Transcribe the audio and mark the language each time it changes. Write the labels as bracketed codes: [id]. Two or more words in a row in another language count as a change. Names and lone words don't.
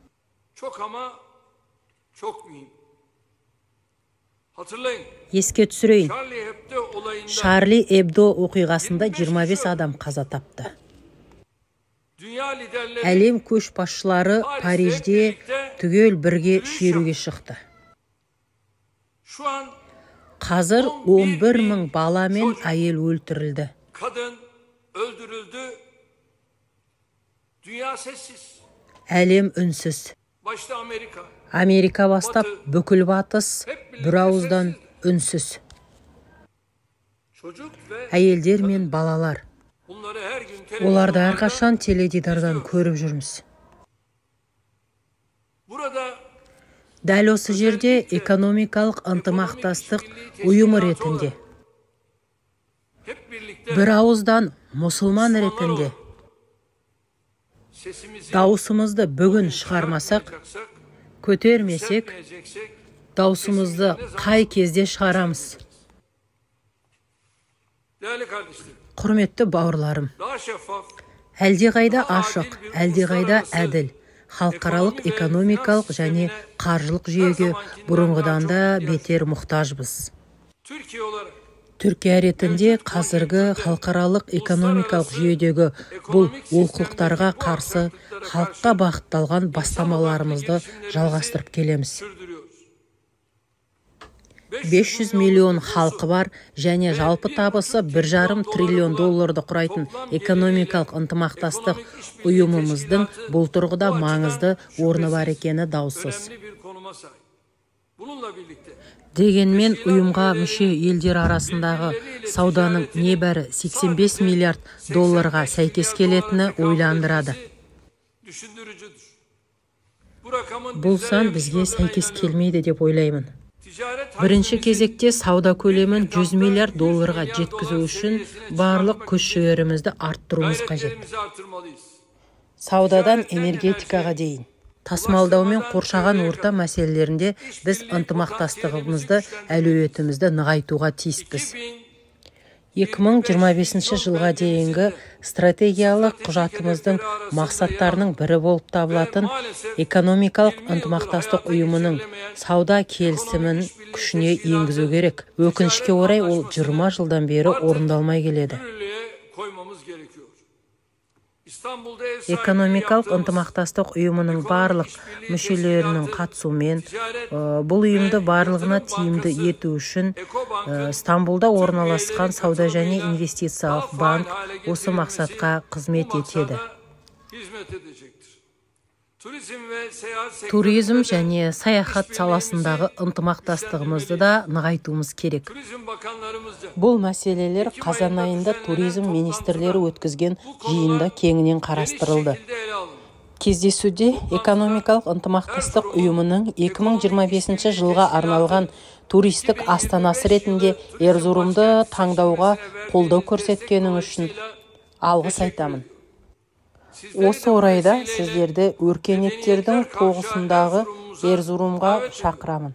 [kk] Еске түсірейін, Шарли Эбдо оқиғасында 25 адам қаза тапты. Әлем көшбасшылары Парижде түгел бірге шеруге шықты. Қазір 11.000 бала мен әйел өлтірілді. [tr] Kadın öldürüldü. Dünya sessiz. [kk] Әлем үнсіз. [tr] Başta Amerika. [kk] Америка бастап бүкіл батыс бір ауыздан үнсіз. [tr] Çocuk ve [kk] Әйелдер мен балалар. [tr] bunları her gün [kk] Оларды [tr] televizyonlarda [kk] әрқашан теледидардан көріп жүрміз. [tr] Burada [kk] Дәл осы жерде экономикалық ынтымақтастық ұйымы ретінде, [tr] hep birlikte [kk] бір ауыздан мұсылман ретінде [tr] sesimizi [kk] дауысымызды бүгін шығармасақ, [tr] çıkarmayacaksak, [kk] көтермесек, [tr] yükseltmeyeceksek, [kk] дауысымызды қай кезде шығарамыз? [tr] değerli kardeşlerim, [kk] Құрметті бауырларым, [tr] daha şeffaf, [kk] әлдеқайда ашық, әлдеқайда әділ, халықаралық экономикалық және қаржылық жүйеге бұрынғыдан да бетер мұқтажбыз. [tr] Türkiye olarak [kk] Түркия ретінде қазіргі халықаралық экономикалық жүйедегі бұл олқылықтарға қарсы халыққа бағытталған бастамаларымызды жалғастырып келеміз. [tr] sürdürüyoruz. [kk] 500 миллион халқы бар және жалпы табысы 1,5 триллион долларды құрайтын экономикалық ынтымақтастық ұйымымыздың бұл тұрғыда маңызды орны бар екені даусыз. [tr] Önemli bir konuma sahip. Bununla birlikte [kk] Дегенмен ұйымға мүше елдер арасындағы сауданың небәрі 85 миллиард долларға сәйкес келетіні ойландырады. [tr] düşündürücüdür. Bu rakamın [kk] Бұл сан [tr] bizlere [kk] бізге [tr] yakışmadığına [kk] сәйкес [tr] inanıyorum. [kk] келмейді деп ойлаймын. [tr] Ticaret [kk] Бірінші [tr] hacmimizin [kk] кезекте сауда көлемін 100 миллиард долларға жеткізу үшін барлық күш-жігерімізді арттыруымыз қажет. [tr] gayretlerimizi artırmalıyız. [kk] Саудадан энергетикаға дейін, тасымалдау мен қоршаған орта мәселелерінде біз ынтымақтастығымызды, әлеуетімізді нығайтуға тиіспіз. 2025 жылға дейінгі стратегиялық құжатымыздың мақсаттарының бірі болып табылатын экономикалық ынтымақтастық ұйымының сауда келісімін күшіне енгізу керек. Өкінішке орай ол 20 жылдан бері орындалмай келеді. [tr] Yürürlüğe koymamız gerekiyor. İstanbul'da ev [kk] Экономикалық ынтымақтастық ұйымының барлық мүшелерінің қатысуымен бұл ұйымды барлығына тиімді ету үшін Стамбулда орналасқан сауда және инвестициялық банк осы мақсатқа қызмет етеді. [tr] hizmet edecektir. Turizm ve seyahat [kk] Туризм [tr] sektöründe de [kk] және саяхат саласындағы ынтымақтастығымызды да нығайтуымыз керек. [tr] Turizm bakanlarımızca [kk] Бұл мәселелер қазан айында туризм министрлері өткізген жиында кеңінен қарастырылды. [tr] şekilde ele alın. [kk] Кездесуде экономикалық ынтымақтастық ұйымының 2025 жылға арналған туристік астанасы ретінде Эрзурумды таңдауға қолдау көрсеткенің үшін алғыс айтамын. Осы орайда сіздерді өркениеттердің тоғысындағы Эрзурумға шақырамын.